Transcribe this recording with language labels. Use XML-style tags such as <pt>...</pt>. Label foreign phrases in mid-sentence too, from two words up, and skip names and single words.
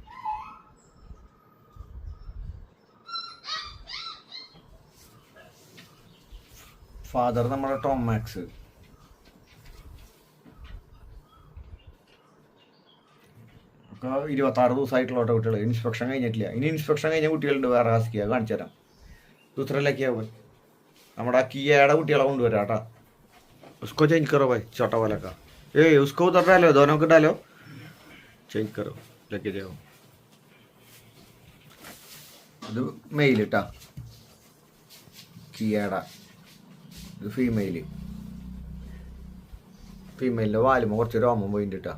<ml>ഫാദർ നമ്മുടെ ടോം മാക്സ്. ഒക്കെ 26 ദിവസമായിട്ടുള്ള കുട്ടികൾ. ഇൻസ്പെക്ഷൻ കഴിഞ്ഞിട്ടില്ല. ഇനി ഇൻസ്പെക്ഷൻ കഴിഞ്ഞ കുട്ടികളുണ്ട് വേറെ ഹസ്കിയ, കാണിച്ചു തരാം. दूसरे പോയി നമ്മുടെ കിയയുടെ കുട്ടികളെ കൊണ്ടുവരാം കേട്ടോ.</ml> <hi>उसको चेंज करो भाई, छोटा वाला का. उसको उधर डालो, दोनों को डालो, चेंज करो, लेके जाओ.</hi> <ml>ഇത് മെയിൽ കേട്ടാ, കിയയുടെ. ഇത് ഫീമെയില്. ഫീമെയിലിൻ്റെ വാലുമ്പോൾ കുറച്ച് രോമം പോയിന്റ് കേട്ടാ.</ml>